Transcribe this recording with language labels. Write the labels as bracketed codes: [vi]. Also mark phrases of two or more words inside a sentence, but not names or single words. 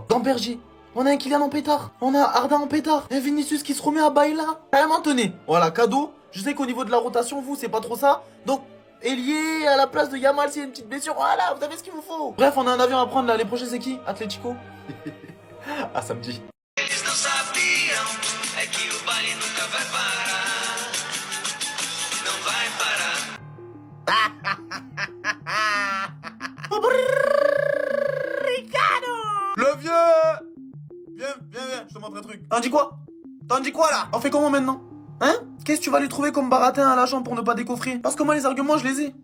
[fr] Gamberger, on a un Kylian en pétard. On a Arda en pétard. Un Vinicius qui se remet à Baila. Carrément tenez. Voilà, cadeau. Je sais qu'au niveau de la rotation, vous, c'est pas trop ça. Donc, ailier à la place de Yamal s'il y a une petite blessure. Voilà, vous avez ce qu'il vous faut. Bref, on a un avion à prendre là. Les prochains, c'est qui? Atlético. À samedi. [pt] Eles não sabiam, é que o baile nunca vai parar. Não vai parar. [fr] Le vieux. Viens, je te montre un truc. T'en dis quoi? T'en dis quoi là? On fait comment maintenant? Hein? Qu'est-ce que tu vas lui trouver comme baratin à l'agent pour ne pas décoffrer? Parce que moi les arguments je les ai.